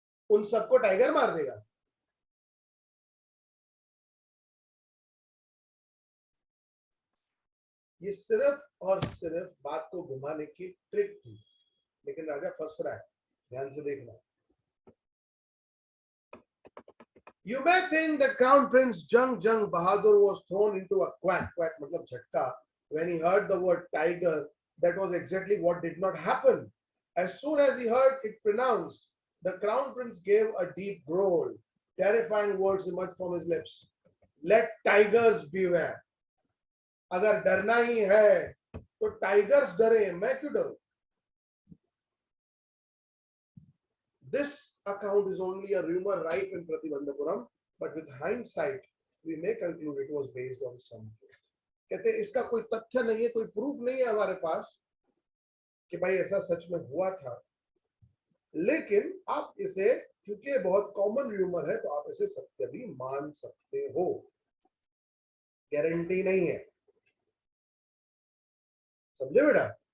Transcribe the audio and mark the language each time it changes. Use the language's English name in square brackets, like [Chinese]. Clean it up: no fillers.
[Hindi] उन सबको टाइगर मार देगा? ये सिर्फ और सिर्फ बात को घुमाने की ट्रिक थी, लेकिन राजा फंस रहा है। ध्यान से देखना। [English] You may think that Crown Prince Jung Bahadur was thrown into a quack [Hindi] मतलब झटका [English] when he heard the word tiger. That was exactly what did not happen. As soon as he heard it pronounced, the Crown Prince gave a deep growl. Terrifying words emerged from his lips. Let tigers beware. [Hindi] अगर डरना ही है तो tigers डरे, मैं क्यों डरूं? [English] This account is only a rumor rife in Pratibandhapuram, but with hindsight, we may conclude it was based on some truth. [Hindi] कहते हैं इसका कोई तथ्य नहीं है, कोई प्रूफ नहीं है हमारे पास कि भाई ऐसा सच में हुआ था, लेकिन आप इसे, क्योंकि बहुत कॉमन रूमर है, तो आप इसे सत्य भी मान सकते हो। गारंटी नहीं है, समझे बेटा?